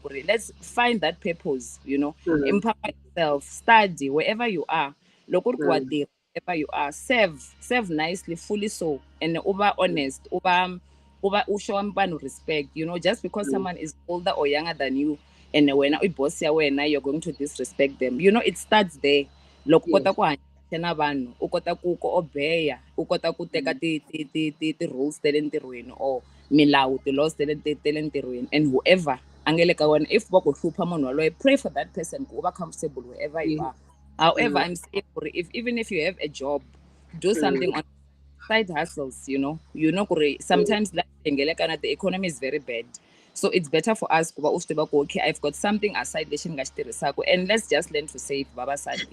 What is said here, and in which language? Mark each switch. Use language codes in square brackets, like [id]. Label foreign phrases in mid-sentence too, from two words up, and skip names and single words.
[en] Let's find that purpose, you know, empower yourself, study wherever you are. Wherever you are, serve nicely, fully so, and over honest, over show respect. You know, just because someone is older or younger than you, and when you're going to disrespect them, you know, it starts there. [ts] Na vanhu u kota ku obeya u kota ku teka ti rules ta le ntirhweni or milawu ti-laws ta le ntirhweni, [en] and whoever [ts] a nga le ka wena, if va ku hlupha munhu waloye, [en] pray for that person [ts] ku u va [en] comfortable wherever you are. However, I'm saying even if you have a job, do something on side hustles, you know sometimes the economy is very bad. So it's better for us okay, I've got something aside and let's just learn to save babasadi.